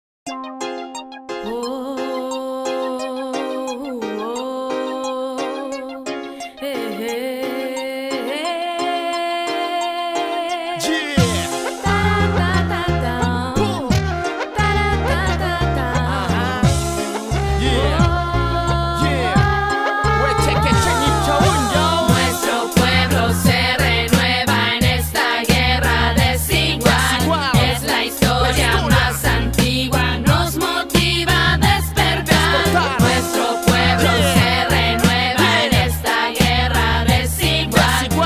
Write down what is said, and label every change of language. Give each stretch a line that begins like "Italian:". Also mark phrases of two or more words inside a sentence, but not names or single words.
English: Oh, oh, eh, eh. Yeah. Ta, ta, ta, ta. Boom. Ta, ta, ta, ta. Yeah. Yeah. We're taking Chenito Uno.
Spanish: Nuestro pueblo se renueva en esta guerra desigual. Es la historia más antigua, nos motiva a despertar. Nuestro pueblo se renueva en esta guerra desigual.